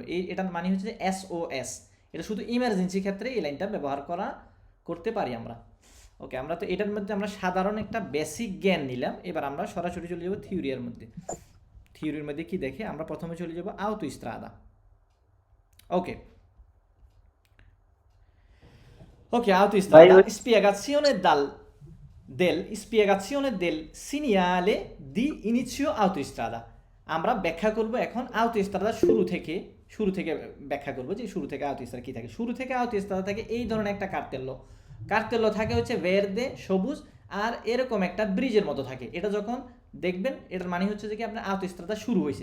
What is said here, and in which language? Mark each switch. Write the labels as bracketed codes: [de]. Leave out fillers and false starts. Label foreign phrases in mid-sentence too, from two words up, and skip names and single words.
[bn] এটার মানে হচ্ছে যে এসওএস, এটা শুধু ইমার্জেন্সি ক্ষেত্রে এই লাইনটা ব্যবহার করতে পারি আমরা। ওকে, আমরা তো এটার মধ্যে আমরা সাধারণ একটা বেসিক জ্ঞান নিলাম। এবার আমরা সরাসরি চলে যাব থিওরির মধ্যে। থিওরির মধ্যে কি দেখে, আমরা প্রথমে চলে যাব আউটোস্ট্রাদা। ওকে, ওকে, ভাই [it] autostrada spiegazione del segnale di inizio autostrada। [bn] আমরা ব্যাখ্যা করব এখন আউটোস্ট্রাদা শুরু থেকে ব্যাখ্যা করব যে শুরু থেকে আউটোস্ট্রাদা কি থাকে। শুরু থেকে আউটোস্ট্রাদা থাকে এই ধরনের একটা কার্তেল্লো থাকে হচ্ছে ভেরদে, সবুজ, আর এরকম একটা ব্রিজের মতো থাকে। এটা যখন দেখবেন, এটার মানে হচ্ছে যে কি আপনার আউটোস্ট্রাদা শুরু হয়েছে।